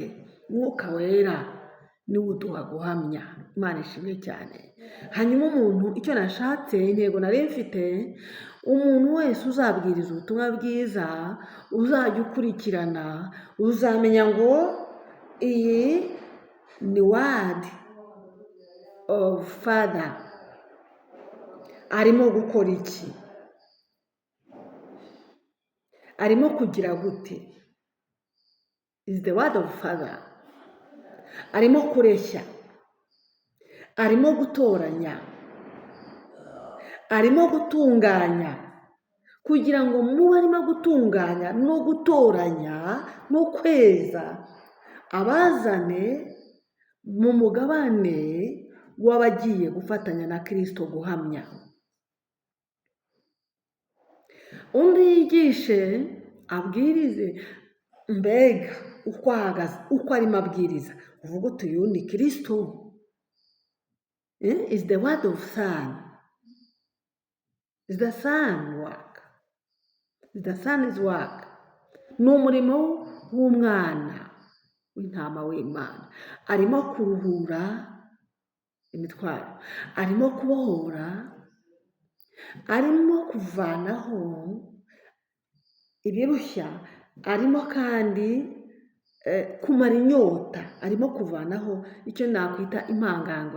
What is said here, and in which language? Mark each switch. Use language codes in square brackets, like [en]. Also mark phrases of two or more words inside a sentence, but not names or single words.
[rw] Umwuka wera niwe uduha guhamya. Imana ishimwe cyane. Hanyuma umuntu, icyo nashatse, intego nari mfite, umuntu wese uzabwiriza ubutumwa bwiza, uzajya ukurikirana, uzamenya ngo iyi ni [en] word of Father. [rw] Arimo gukora iki? Arimo kugira gute? [en] Is the word of Father. [rw] Arimo kureshya, arimo gutoranya, arimo gutunganya, kugira ngo mube arimo gutunganya no gutoranya no kweza abazane mu mugabane w'abagiye gufatanya na Kristo guhamya. Undi yigishe, abwirize, mbega uko ahagaze, uko arimo abwiriza, uvuga uti uyu ni Kristo. [en] Is the word of Son. Is the Son work. Is the Son's work. [rw] Ni umurimo w'umwana w'intama w'Imana. Arimo kuruhura imitwaro, arimo kubohora, arimo kuvanaho ibirushya, arimo kandi kumara inyota, arimo kuvanaho icyo nakwita impangango.